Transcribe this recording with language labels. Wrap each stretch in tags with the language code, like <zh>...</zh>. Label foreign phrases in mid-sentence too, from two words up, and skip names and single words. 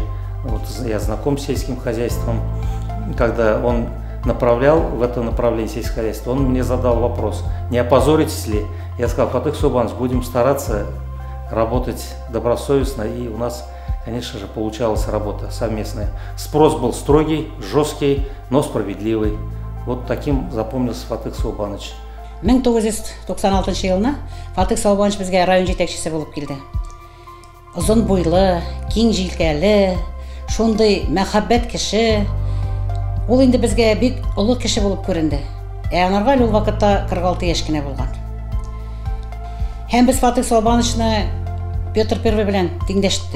<ru>Вот, я знаком с сельским хозяйством, когда он направлял в это направление сельского хозяйства, он мне задал вопрос: не опозоритесь ли? Я сказал: Фатих Субханович, будем стараться работать добросовестно, и у нас, конечно же, получалась работа совместная. Спрос был строгий, жесткий, но справедливый. Вот таким запомнился Фатих Субханович.</ru> <tt>1996 елына Фатих Субханович безгә район җитәкчесе булып килде. Озын буйлы, киң җилкәле, шундый мәхәббәт кеше. Ул инде безгә бик олы кеше булып күренде. Аңарга ул вакытта 46 яшь кенә булган. Һәм без Фатих Субхановичны Петр I белән тиңдәштек.</tt>